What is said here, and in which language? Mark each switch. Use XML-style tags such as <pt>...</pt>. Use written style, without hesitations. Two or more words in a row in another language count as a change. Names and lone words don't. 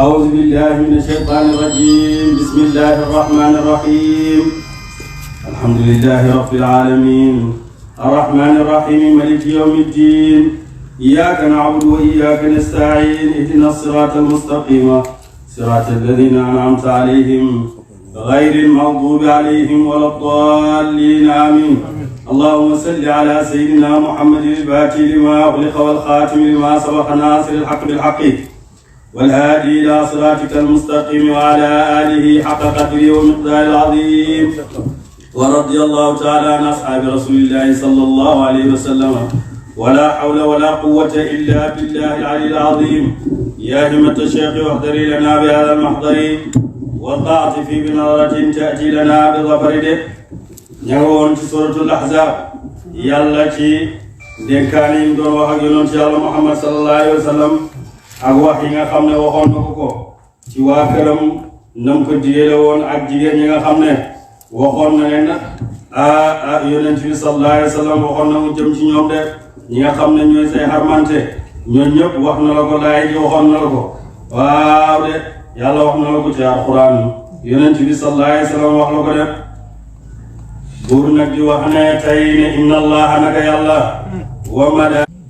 <ar>أعوذ بالله من الشيطان الرجيم بسم الله الرحمن الرحيم الحمد لله رب العالمين الرحمن الرحيم مالك يوم الدين إياك نعبد وإياك نستعين اهدنا الصراط المستقيم صراط الذين أنعمت عليهم غير المغضوب عليهم ولا الضالين آمين. اللهم صل على سيدنا محمد الفاتح لما أغلق والخاتم لما سبق ناصر الحق بالحق والهادي إلى صراطك المستقيم وعلى آله حق قدره ومقداره العظيم. ورضي الله تعالى عن أصحاب رسول الله صلى الله عليه وسلم ولا حول ولا قوة إلا بالله العلي العظيم. يا همة الشيخ واحضري لنا بهذا المحضر والتعطفي بنظرة تأتي لنا بظفر.</ar> <wo>ña nga woon ci suratul ahzab yàlla ci dénkaan yi mu doon wax ak yonent yàlla Muhammad</wo> <ar>صلى الله عليه وسلم</ar> <wo>ak wax yi nga xam ne waxoon na ko ci waa këram nam ko digéele woon ak jigéen ñi nga xam ne waxoon na leen yonent bi</wo> <ar>صلى الله عليه وسلم</ar> <wo>waxoon na mu jëm ci ñoom de ñi nga xam ne ñooy say xarmante ñoom ñëpp wax na la ko laay ji waxoon na la ko waaw de yàlla wax na la ko ci alquran yonent bi</wo> <ar>صلى الله عليه وسلم</ar> <wo>wax la ko de buur nag di wax ne tey ne</wo> <ar>إن الله</ar> <wo>naka yàlla wa mala</wo>